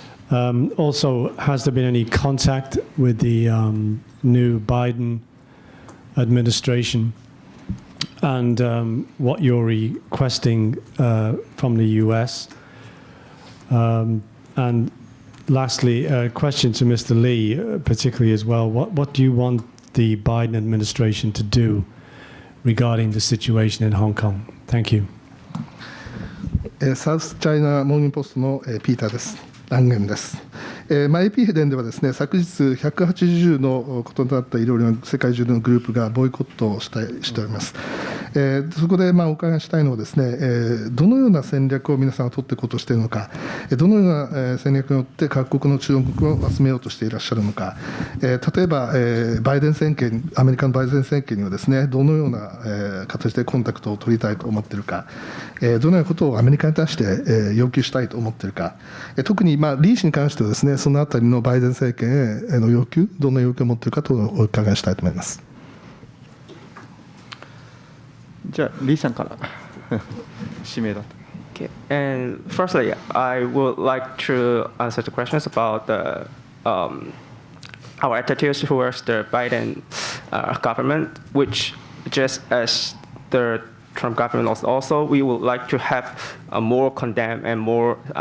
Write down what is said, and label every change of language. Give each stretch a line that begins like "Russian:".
English: Also, has there been any contact with the new Biden administration and what you're requesting from the US? And lastly, a question to Mr. Lee, particularly as well. What do you want the Biden administration to do regarding the situation in Hong Kong? Thank you.
Japanese: サウスチャイナモーニングポストのピーターです。ランゲンです。 AP 電ではですね、昨日180の異なったいろいろな世界中のグループがボイコットをしております。そこでお伺いしたいのはですね、どのような戦略を皆さんが取っていこうとしているのか、どのような戦略によって各国の注目を集めようとしていらっしゃるのか、例えばバイデン政権、アメリカのバイデン政権にはですね、どのような形でコンタクトを取りたいと思っているか、どのようなことをアメリカに対して要求したいと思っているか、特にリー氏に関してはですね、そのあたりのバイデン政権への要求、どんな要求を持っているかとお伺いしたいと思います。じゃあリーさんから指名だと。
English: Okay. And firstly, I would like to answer the questions about the our attitudes towards the Biden government, which just as the Trump government also, we would like to have a more condemn and more